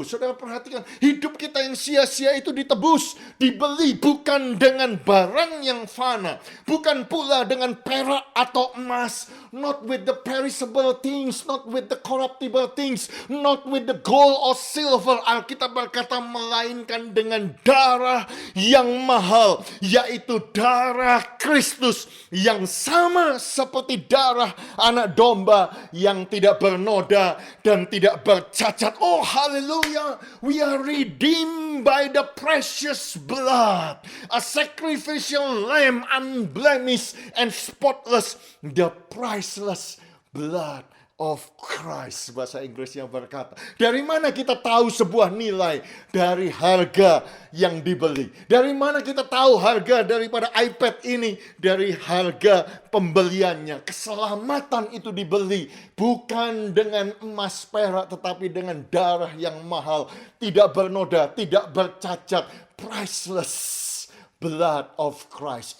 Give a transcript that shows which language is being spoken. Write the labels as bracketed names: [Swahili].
[Indonesian] Saudara perhatikan, hidup kita yang sia-sia itu ditebus, dibeli bukan dengan barang yang fana, bukan pula dengan perak atau emas, [English] not with the perishable things, not with the corruptible things, not with the gold or silver. [Indonesian] Alkitab berkata melainkan dengan darah yang mahal, yaitu darah Kristus yang sama seperti darah anak domba yang tidak bernoda dan tidak bercacat. [English] Oh haleluya, we are redeemed by the precious blood, a sacrificial lamb, unblemished and spotless, the priceless blood of Christ. [Indonesian] Bahasa Inggrisnya berkata, dari mana kita tahu sebuah nilai? Dari harga yang dibeli. Dari mana kita tahu harga daripada iPad ini? Dari harga pembeliannya. Keselamatan itu dibeli bukan dengan emas perak, tetapi dengan darah yang mahal, tidak bernoda, tidak bercacat, [English] priceless blood of Christ.